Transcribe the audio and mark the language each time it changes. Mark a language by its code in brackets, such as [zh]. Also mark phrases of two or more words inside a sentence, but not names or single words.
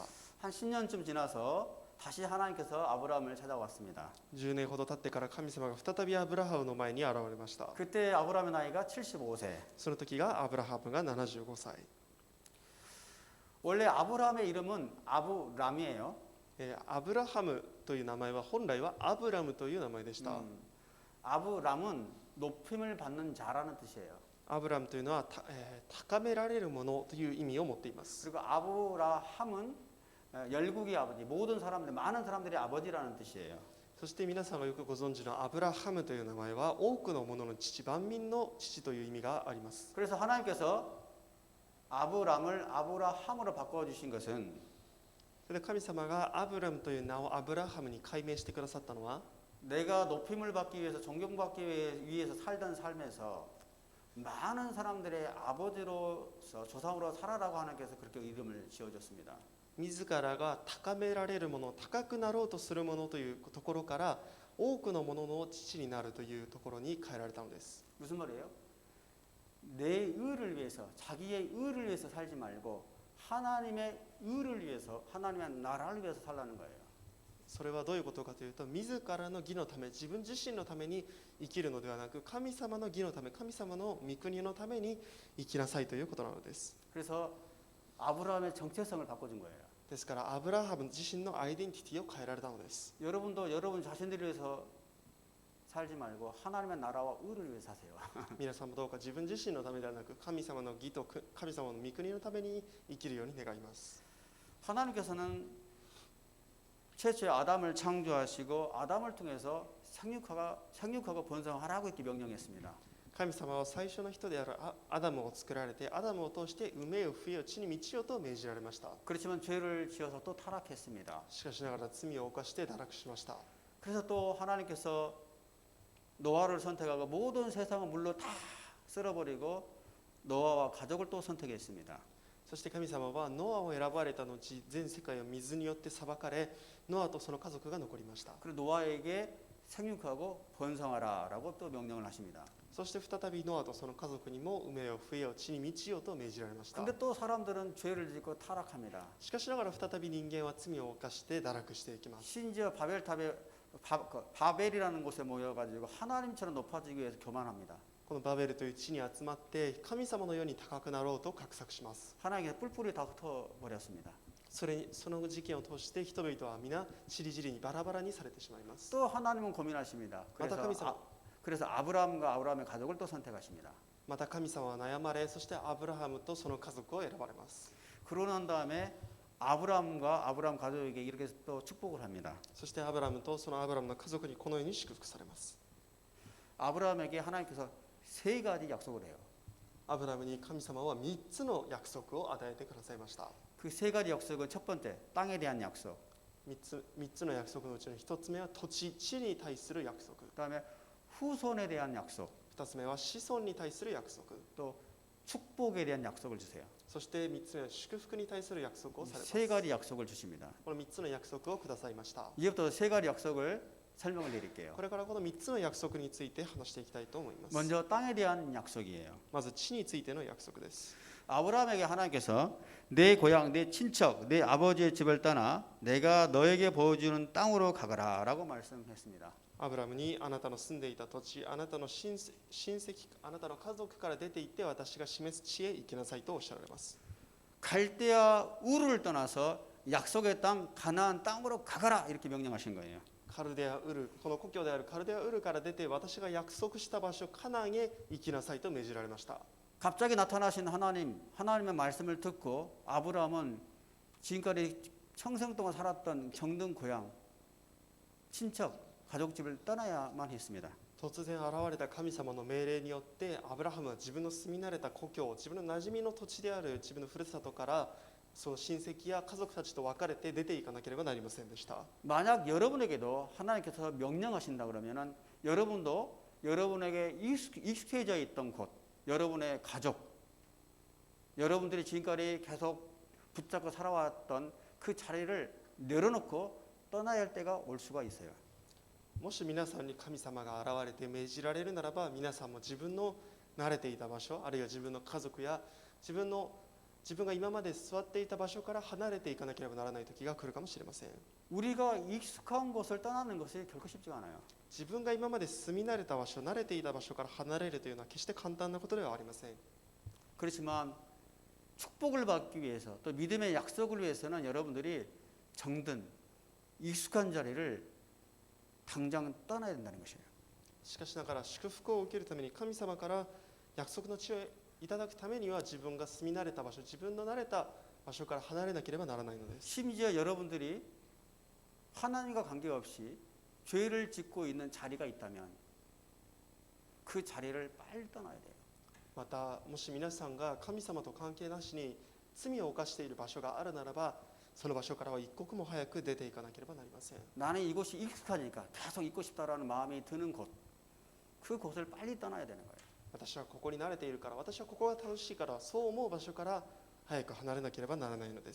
[ko] 한 10년쯤 지나서 다시 하나님께서 아브라함을 찾아왔습니다. [ja] 10 年ほど経ってから神様が再びアブラハムの前に現れました。 [ko] 그때 아브라함의 나이가 75세. [ja] その時がアブラハムが75歳。 [ko] 원래 아브라함의 이름은 아브람이에요. [ja] アブラハムという名前は本来はアブラムという名前でした。 [ko] 아브람은 높임을 받는 자라는 뜻이에요. [ja] アブラムというのは高められるものという意味を持っています。 [ko] 그리고 아브라함은 열국의 아버지, 모든 사람들, 많은 사람들의 아버지라는 뜻이에요. [ja] そして皆さんがよくご存知のアブラハムという名前は多くの者の父、万民の父という意味があります。 [ko] 그래서 하나님께서 아브람을 아브라함으로 바꿔주신 것은 [ja] それで神様がアブラムという名をアブラハムに改名してくださったのは、 [ko] 내가 높임을 받기 위해서 존경받기 위해서 살던 삶에서 많은 사람들의 아버지로서 조상으로 살아라고 하나님께서 그렇게 이름을 지어줬습니다. [ja] 自らが高められるもの、高くなろうとするものというところから多くのものの父になるというところに変えられたのです。 [ko] 무슨 말이에요? 내 의를 위해서, 자기의 의를 위해서 살지 말고 하나님의 의를 위해서, 하나님의 나라를 위해서 살라는 거예요. [ja] それはどういうことかというと、自らの義のため、自分自身のために生きるのではなく、神様の義のため、神様の御国のために生きなさいということなのです。 [ko] 그래서 아브라함의 정체성을 바꿔준 거예요. [ja] ですからアブラハム自身のアイデンティティを変えられたのです。 [ko] 여러분도 여러분 자신들을 위해서 살지 말고 하나님의 나라와 의를 위해 사세요. [ja] 皆さんもどうか自分自身のためではなく、神様の義と神様の御国のために生きるように願います。 [ko] 하나님께서는 최초의 아담을 창조하시고 아담을 통해서 생육하고 번성하라고 이렇게 명령했습니다. [ja] 神様は最初の人であるアダムを作られて、アダムを通して埋めよ増えよ地に満ちよと命じられました。 [ko] 그렇지만 죄를 지어서 또 타락했습니다. [ja] しかしながら罪を犯して堕落しました。 [ko] 그래서 또 하나님께서 노아를 선택하고 모든 세상을 물로 다 쓸어버리고 노아와 가족을 또 선택했습니다. [ja] そして神様はノアを選ばれた後、全世界を水によって裁かれ、ノアとその家族が残りました。 [ko] 그리고 노아에게 생육하고 번성하라라고 또 명령을 하십니다. [ja] そして再びノアとその家族にも埋めよ増えよ地に満ちよと命じられました。 [ko] 근데 또 사람들은 죄를 짓고 타락합니다. [ja] しかしながら再び人間は罪を犯して堕落していきます。 [ko] 심지어 바벨이라는 곳에 모여가지고 하나님처럼 높아지기 위해서 교만합니다. [ja] このバベルという地に集まって神様のように高くなろうと画策します。 [ko] 하나님께서 뿔뿔이 다 흩어버렸습니다. [ja] その事件を通して人々は皆ちりぢりにバラバラにされてしまいます。 [ko] 또 하나님은 고민하십니다. 그래서 아브라함과 아브라함의 가족을 또 선택하십니다. [ja] また神様は悩まれ、そしてアブラハムとその家族を選ばれます。 [ko] 그러고 난 다음에 아브라함과 아브라함 가족에게 이렇게 또 축복을 합니다. [ja] そしてアブラムとそのアブラムの家族にこのように祝福されます。 [ko] 아브라함에게 하나님께서 3가지 약속을 해요. [ja] アブラムに神様は3つの約束を与えてくださいました。 [ko] 그 3가지 약속은 첫 번째, 땅에 대한 약속. [ja] 3 つの約束のうちの1つ目は土地、地に対する約束。 [ko] 그다음에 후손에 대한 약속. [ja] 2 つ目は子孫に対する約束。 [ko] 또 축복에 대한 약속을 주세요. [ja] そして3つ目は祝福に対する約束をされます。 [ko] 3가지 약속을 주십니다. [ja] この3つの約束をくださいました。 [ko] 이제부터 3가지 약속을 설명을 드릴게요. [ja] これからこの3つの約束について話していきたいと思います。 [ko] 먼저 땅에 대한 약속이에요. [ja] まず地についての約束です。 [ko] 아브라함에게 하나님께서 내 고향, 내 친척, 내 아버지의 집을 떠나 내가 너에게 보여주는 땅으로 가거라라고 말씀했습니다. [ja] アブラムにあなたの住んでいた土地、あなたの親戚、あなたの家族から出て行って私が示す地へ行きなさいとおっしゃられます。 [ko] 갈대아 우르를 떠나서 약속의 땅 가나안 땅으로 가거라 이렇게 명령하신 거예요. [ja] カルデアウル、この故郷であるカルデアウルから出て私が約束した場所カナンへ行きなさいと命じられました。 [ko] 갑자기 나타나신 하나님의 말씀을 듣고 아브라함은 지금까지 평생 동안 살았던 정든 고향, 친척, 가족집을 떠나야만 했습니다. [ja] 突然現れた神様の命令によってアブラハムは自分の住み慣れた故郷、自分の馴染みの土地である自分のふるさとからその親戚や家族たちと別れて出ていかなければなりませんでした。 [ko] 만약 여러분에게도 하나님께서 명령하신다 그러면은 여러분도 여러분에게 익숙해져 있던 곳, 여러분의 가족, 여러분들이 지금까지 계속 붙잡고 살아왔던 그 자리를 내려놓고 떠나야 할 때가 올 수가 있어요. [ja] もし皆さんに神様が現れて命じられるならば、皆さんも自分の慣れていた場所、あるいは自分の家族や自分が今まで座っていた場所から離れていかなければならない時が来るかもしれません。 [ko] 우리가 익숙한 곳을 떠나는 것이 결코 쉽지가 않아요. [ja] 自分が今まで住み慣れた場所、慣れていた場所から離れるというのは決して簡単なことではありません。 [ko] 그렇지만 축복을 받기 위해서 또 믿음의 약속을 위해서는 여러분들이 정든 익숙한 자리를 당장 떠나야 된다는 것이에요. [ja] しかしながら祝福を受けるために神様から約束の地をいただくためには自分が住み慣れた場所、自分の慣れた場所から離れなければならないのです。 [ko] 심지어 여러분들이 하나님과 관계없이 죄를 짓고 있는 자리가 있다면 그 자리를 빨리 떠나야 돼요. [ja] またもし皆さんが神様と関係なしに罪を犯している場所があるならば、その場所からは一刻も早く出ていかなければなりません。 [ko] 나는 이곳이 익숙하니까 계속 있고 싶다라는 마음이 드는 곳, 그곳을 빨리 떠나야 되는 거예요. [ja] 私はここに慣れているから、私はここが楽しいから、そう思う場所から早く離れなければならないのです。